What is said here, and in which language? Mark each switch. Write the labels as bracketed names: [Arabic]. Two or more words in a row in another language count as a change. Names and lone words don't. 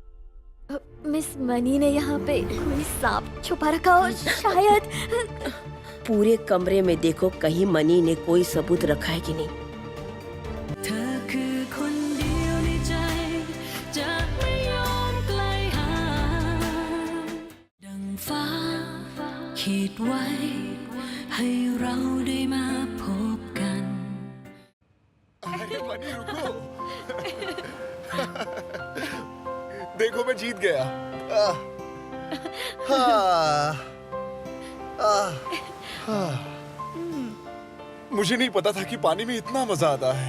[Hindi] मिस मनी ने यहाँ पे कोई सांप छुपा रखा और शायद पूरे कमरे में देखो कहीं मनी ने कोई सबूत रखा है कि नहीं। [Thai] เธอคือคนเดียวในใจจะไม่ยอมไกลห่างดังฟ้าขีดไว้ให้เราได้มาพบกัน [Hindi] अरे मनी रुको। देखो मैं जीत गया। मुझे नहीं पता था कि पानी में इतना मजा आता है।